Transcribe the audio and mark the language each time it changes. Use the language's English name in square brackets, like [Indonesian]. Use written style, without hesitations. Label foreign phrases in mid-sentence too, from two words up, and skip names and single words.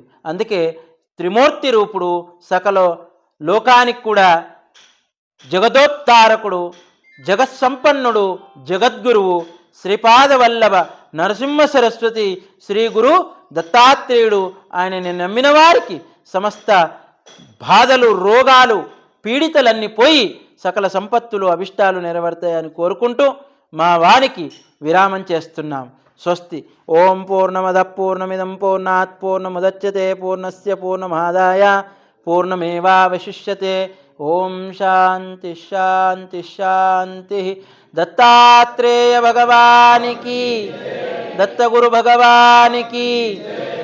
[Telugu] అందుకే త్రిమూర్తి రూపుడు, సకల లోకానికి కూడా జగదోత్తారకుడు, జగత్సంపన్నుడు, జగద్గురువు శ్రీపాదవల్లభ నరసింహ సరస్వతి శ్రీ గురు దత్తాత్రేయుడు. ఆయనని నమ్మిన వారికి సమస్త బాధలు, రోగాలు, పీడితలన్నీ పోయి సకల సంపత్తులు, అభిష్టాలు నెరవేరుతాయని కోరుకుంటూ మా వానికి విరామం చేస్తున్నాం. స్వస్తి. [Sanskrit] ఓం పూర్ణమద పూర్ణమిదం పూర్ణాత్ పూర్ణముదచ్యతే పూర్ణస్య పూర్ణమాదాయ పూర్ణమేవావశిష్యతే. ఓం శాంతి శాంతి శాంతి. [Telugu] దత్తాత్రేయ భగవానికి, దత్తగురు భగవానికి.